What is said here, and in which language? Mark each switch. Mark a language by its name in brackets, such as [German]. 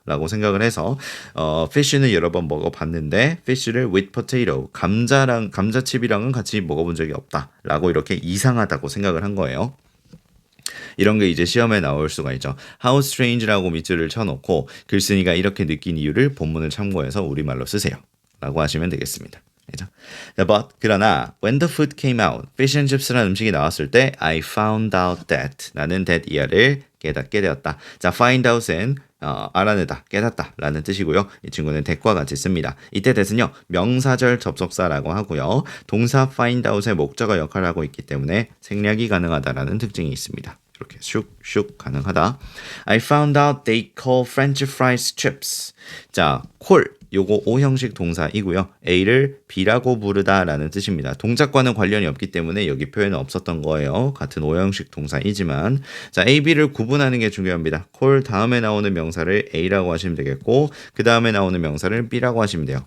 [Korean] 라고 생각을 해서 fish는 여러 번 먹어봤는데 fish를 [English] with potato [Korean] 감자칩이랑은 같이 먹어본 적이 없다 라고 이렇게 이상하다고 생각을 한 거예요. 이런 게 이제 시험에 나올 수가 있죠. [English] How strange [Korean] 라고 밑줄을 쳐놓고 글쓴이가 이렇게 느낀 이유를 본문을 참고해서 우리말로 쓰세요 라고 하시면 되겠습니다. 그죠? 그러나 [English] when the food came out, fish and chips [Korean] 라는 음식이 나왔을 때 [English] I found out that [Korean] 나는 [English] that [Korean] 이하를 깨닫게 되었다. 자, find out은 알아내다, 깨닫다 라는 뜻이고요. 이 친구는 that과 같이 씁니다. 이때 that은요 명사절 접속사라고 하고요. 동사 find out의 목적어 역할을 하고 있기 때문에 생략이 가능하다라는 특징이 있습니다. 이렇게 슉슉 가능하다. [English] I found out they call French fries chips. [Korean] 자, call 요거 O형식 동사이고요. A를 B라고 부르다라는 뜻입니다. 동작과는 관련이 없기 때문에 여기 표현은 없었던 거예요. 같은 O형식 동사이지만 자, A, B를 구분하는 게 중요합니다. call 다음에 나오는 명사를 A라고 하시면 되겠고 그 다음에 나오는 명사를 B라고 하시면 돼요.